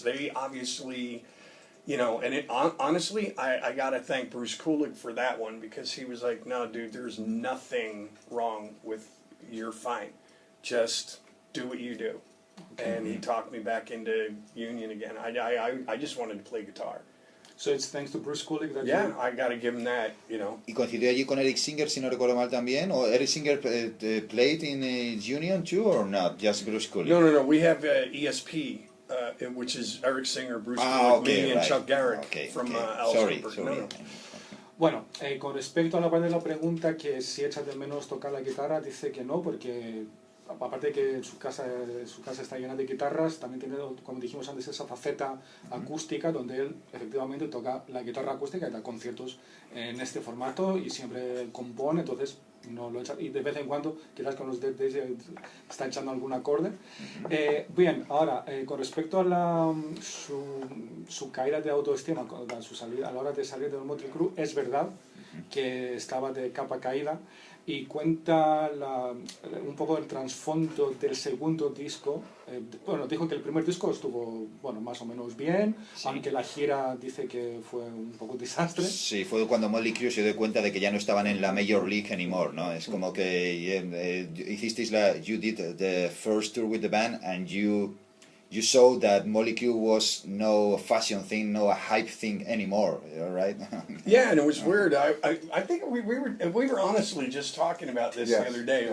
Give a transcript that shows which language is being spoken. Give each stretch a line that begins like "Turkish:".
English: They obviously, you know, and honestly, I got to thank Bruce Kulick for that one, because he was like, no, dude, there's nothing wrong with, you're fine. Just do what you do. Okay. And he talked me back into Union again. I just wanted to play guitar. So it's thanks to Bruce Kulick that I got to give him that, you know.
Spanish: ¿Y coincidió allí con Eric Singer, si no recuerdo mal también?
English: ¿O Eric Singer played in Union too, or not? Just Bruce Kulick? No. We have ESP, which is Eric Singer, Bruce Kulick, me, and Chuck Garrick from Alice Cooper. Sorry. No.
Spanish: Bueno, con respecto a la parte de la pregunta, que si echas de menos tocar la guitarra, dice que no, porque aparte de que su casa está llena de guitarras, también tiene, como dijimos antes, esa faceta acústica, donde él efectivamente toca la guitarra acústica y da conciertos en este formato y siempre compone, entonces no lo echa, y de vez en cuando quizás con los Dead Daisies está echando algún acorde. Bien, ahora con respecto a su caída de autoestima, a la hora de salir del Mötley Crüe, es verdad que estaba de capa caída, y cuenta un poco el trasfondo del segundo disco. Bueno, dijo que el primer disco estuvo, bueno, más o menos bien, sí, aunque la gira dice que fue un poco desastre. Sí, fue cuando Mötley Crüe se dio cuenta de que ya no estaban en la
English: Major League anymore,
Spanish: ¿no? Es como que hicisteis
English: you did the first tour with the band and you saw that Mötley Crüe was no fashion thing, no hype thing anymore, right? Yeah, and it was weird. I think we were honestly just talking about this the other day. Yeah.